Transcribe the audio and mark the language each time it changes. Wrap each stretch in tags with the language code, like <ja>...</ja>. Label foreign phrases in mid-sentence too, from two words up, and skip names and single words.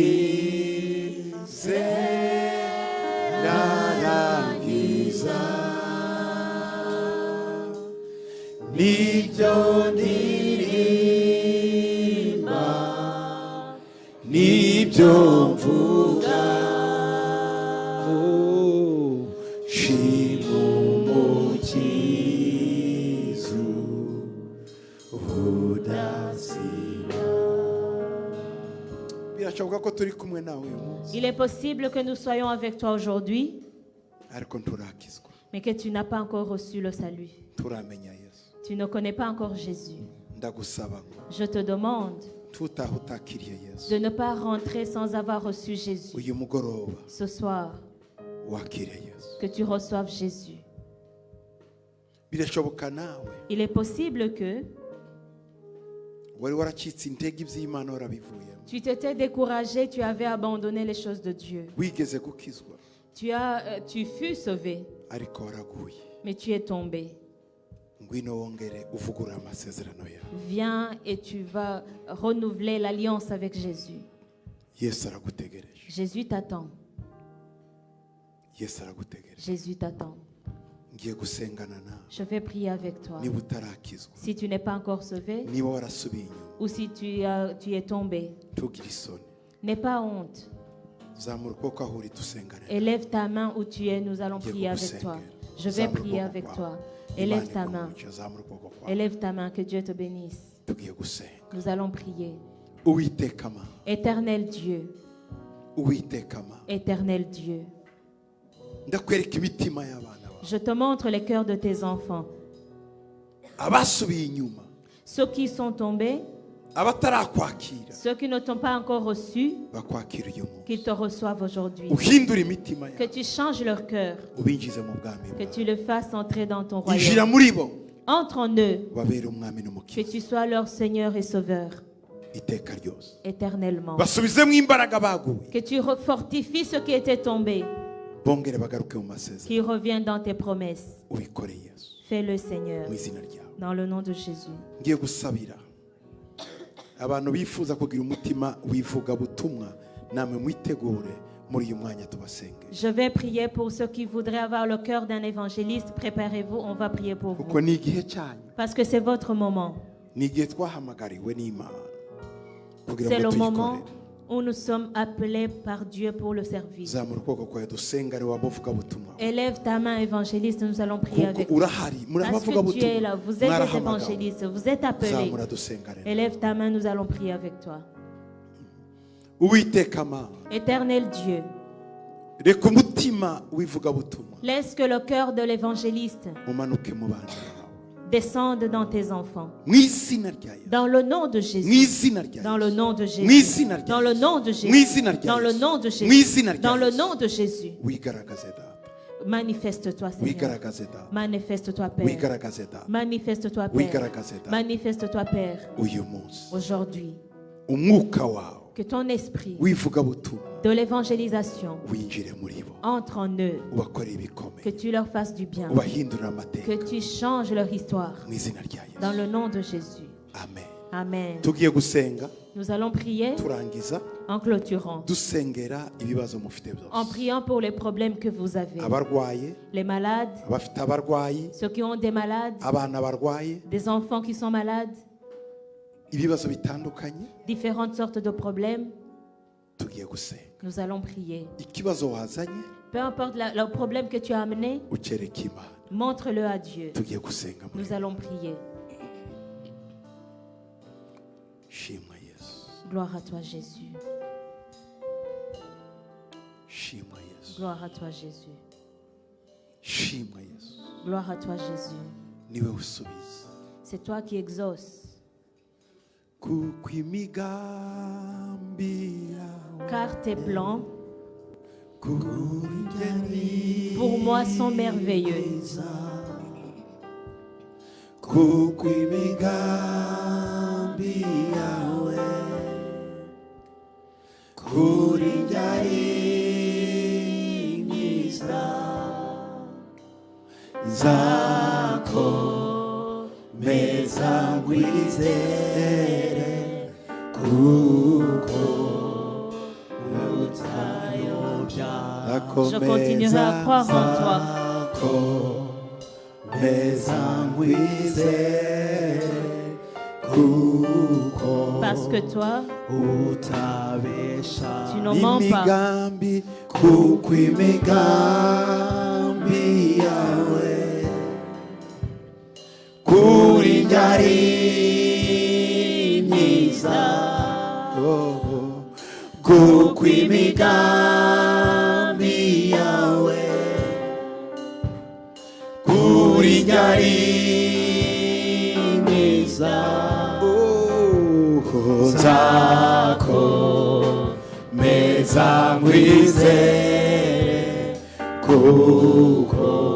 <rw>ndizerarangiza, nibyo ndirimba, nibyo mvuga, shimumukizu udasiba. Birashoboka ko turi kumwe nawe uyu munsi,</rw> <fr>Il est possible que nous soyons avec toi aujourd'hui,</fr> <rw>ariko nturakizwa,</rw> <fr>mais que tu n'as pas encore reçu le salut.</fr> <rw>turamenya Yesu.</rw> <fr>Tu ne connais pas encore Jésus.</fr> <rw>Ndagusaba ngo</rw> <fr>Je te demande</fr> <rw>tutaha utakiriye Yesu,</rw> <fr>de ne pas rentrer sans avoir reçu Jésus.</fr> <rw>uyu mugoroba</rw> <fr>Ce soir,</fr> <rw>wakire Yesu.</rw> <fr>que tu reçoives Jésus.</fr> <rw>Birashoboka nawe</rw> <fr>Il est possible que</fr> <rw>wari waracitse intege iby'Imana warabivuyemo,</rw> <fr>tu t'étais découragé, tu avais abandonné les choses de Dieu.</fr> <rw>wigeze gukizwa</rw> <fr>Tu fus sauvé,</fr> <rw>ariko waraguye.</rw> <fr>mais tu es tombé.</fr> <rw>Ngwino wongere uvugurura amasezerano yawe.</rw> <fr>Viens et tu vas renouveler l'alliance avec Jésus.</fr> <rw>Yesu aragutegereje,</rw> <fr>Jésus t'attend.</fr> <rw>Yesu aragutegereje.</rw> <fr>Jésus t'attend.</fr> <rw>Ngiye gusengana nawe,</rw> <fr>Je vais prier avec toi.</fr> <rw>niba utarakizwa,</rw> <fr>Si tu n'es pas encore sauvé</fr> <rw>niba warasubiye inyuma,</rw> <fr>ou si tu es tombé,</fr> <rw>ntugire isoni,</rw> <fr>n'aie pas honte.</fr> <rw>zamura ukuboko aho uri dusengane.</rw> <fr>Élève ta main où tu es, nous allons prier avec toi. Je vais prier avec toi. Élève ta main.</fr> <rw>Zamura ukuboko kwawe,</rw> <fr>Élève ta main, que Dieu te bénisse.</fr> <rw>tugiye gusenga.</rw> <fr>Nous allons prier.</fr> <rw>Uwiteka Mana,</rw> <fr>Éternel Dieu,</fr> <rw>Uwiteka Mana,</rw> <fr>éternel Dieu,</fr> <rw>ndakwereka imitima y'abana bawe,</rw> <fr>je te montre les cœurs de tes enfants.</fr> <rw>abasubiye inyuma,</rw> <fr>Ceux qui sont tombés,</fr> <rw>abatarakwakira</rw> <fr>ceux qui ne t'ont pas encore reçu,</fr> <rw>bakwakira uyu munsi,</rw> <fr>qu'ils te reçoivent aujourd'hui.</fr> <rw>uhindure imitima</rw> <fr>Que</fr> <rw>yabo,</rw> <fr>tu changes leur cœur,</fr> <rw>ubinjize mu bwami</rw> <fr>que</fr> <rw>bwawe,</rw> <fr>tu le fasses entrer dans ton</fr> <rw>injira</rw> <fr>royaume.</fr> <rw>muri bo,</rw> <fr>Entre en eux,</fr> <rw>babere umwami</rw> <fr>que</fr> <rw>n'umukiza.</rw> <fr>tu sois leur Seigneur et Sauveur.</fr> <rw>iteka ryose</rw> <fr>éternellement.</fr> <rw>basubizemo imbaraga baguye</rw> <fr>Que tu fortifies ceux qui étaient tombés,</fr> <rw>bongere bagaruke mu masezerano</rw> <fr>qui reviennent dans tes promesses.</fr> <rw>ubikore yesu</rw> <fr>Fais-le, Seigneur,</fr> <rw>mu izina ryawe</rw> <fr>dans le nom de Jésus.</fr> <rw>ngiye gusabira abantu bifuza kugira umutima w'ivugabutumwa namwe mwitegure muri uyu mwanya tubasenge</rw> <fr>Je vais prier pour ceux qui voudraient avoir le cœur d'un évangéliste. Préparez-vous, on va prier pour</fr> <rw>kuko</rw> <fr>vous.</fr> <rw>ni igihe cyanyu</rw> <fr>Parce que c'est votre moment.</fr> <rw>ni igihe twahamagariwe n'imana kugira</rw> <fr>C'est</fr> <rw>ngo</rw> <fr>le moment</fr> <rw>tuyikorere</rw> <fr>où nous sommes appelés par Dieu pour le service.</fr> <rw>zamura ukuboko kwawe dusenga ari wabavugabutumwa</rw> <fr>Élève ta main, évangéliste, nous allons prier avec</fr> <rw>kuko</rw> <fr>vous.</fr> <rw>urahari muri</rw> <fr>Parce que tu es</fr> <rw>abavugabutumwa</rw> <fr>là, vous êtes des</fr> <rw>mwarahamagawe</rw> <fr>évangélistes, vous êtes appelés.</fr> <rw>zamura dusenga rero</rw> <fr>Élève ta main, nous allons prier avec toi.</fr> <rw>uwiteka mana</rw> <fr>Éternel Dieu,</fr> <rw>reka umutima w'ivugabutumwa</rw> <fr>laisse que le cœur de l'évangéliste</fr> <rw>umanuke mu bana bawe</rw> <fr>descende dans tes enfants.</fr> <rw>mu izina rya yesu</rw> <fr>Dans le nom de</fr> <rw>mu</rw> <fr>Jésus.</fr> <rw>izina rya</rw> <fr>Dans le</fr> <rw>yesu</rw> <fr>nom de</fr> <rw>mu</rw> <fr>Jésus.</fr> <rw>izina rya</rw> <fr>Dans le</fr> <rw>yesu</rw> <fr>nom de</fr> <rw>mu</rw> <fr>Jésus.</fr> <rw>izina rya</rw> <fr>Dans le</fr> <rw>yesu</rw> <fr>nom de</fr> <rw>mu</rw> <fr>Jésus.</fr> <rw>izina rya</rw> <fr>Dans le</fr> <rw>yesu</rw> <fr>nom de Jésus.</fr> <rw>wigaragaze data</rw> <fr>Manifeste-toi, Seigneur.</fr> <rw>wigaragaze data</rw> <fr>Manifeste-toi, Père.</fr> <rw>wigaragaze data</rw> <fr>Manifeste-toi, Père.</fr> <rw>wigaragaze data</rw> <fr>Manifeste-toi, Père.</fr> <rw>uyu munsi</rw> <fr>Aujourd'hui,</fr> <rw>umwuka wawe</rw> <fr>que ton esprit</fr> <rw>w'ivugabutumwa</rw> <fr>de l'évangélisation</fr> <rw>winjire muri bo</rw> <fr>entre en eux.</fr> <rw>ubakorere</rw> <fr>Que</fr> <rw>ibikomeye</rw> <fr>tu leur fasses du bien.</fr> <rw>ubahindurire amateka</rw> <fr>Que tu changes leur histoire.</fr> <rw>mu izina rya</rw> <fr>Dans</fr> <rw>yesu</rw> <fr>le nom de Jésus.</fr> <rw>amen</rw> <fr>Amen.</fr> <rw>tugiye gusenga</rw> <fr>Nous allons prier</fr> <rw>turangiza</rw> <fr>en clôturant.</fr> <rw>dusengera ibibazo mufite</rw> <fr>En</fr> <rw>byose</rw> <fr>priant pour les problèmes que vous avez.</fr> <rw>abarwaye</rw> <fr>Les malades,</fr> <rw>abafite abarwayi</rw> <fr>ceux qui ont des malades,</fr> <rw>abana barwaye</rw> <fr>des enfants qui sont malades,</fr> <rw>ibibazo bitandukanye</rw> <fr>différentes sortes de problèmes.</fr> <rw>tugiye gusenga</rw> <fr>Nous allons prier.</fr> <rw>ikibazo wazanye</rw> <fr>Peu importe le problème que tu as amené,</fr> <rw>ukereka imana</rw> <fr>montre-le à Dieu.</fr> <rw>tugiye gusenga muri</rw> <fr>Nous allons prier.</fr> <rw>shimwa yesu</rw> <fr>Gloire à toi, Jésus.</fr> <rw>shimwa yesu</rw> <fr>Gloire à toi, Jésus.</fr> <rw>shimwa yesu</rw> <fr>Gloire à toi, Jésus.</fr> <rw>niwe usubiza</rw> <fr>C'est toi qui exauces.</fr> <rw>kuko imigambi yawe</rw> <fr>Car tes plans</fr> <rw>kuri njye ni</rw> <fr>pour moi sont merveilleux.</fr> <rw>kuko imigambi yawe kuri njye ari myiza nzakomeza nkwizere kuko utayobya</rw> <fr>Je continuerai à croire en toi. Parce que toi, tu ne mens pas.</fr> <rw>imigambi kuko imigambi yawe kuri njye ari myiza kuko imigambi yawe kuri njye ari myiza nzakomeza nkwizere kuko</rw>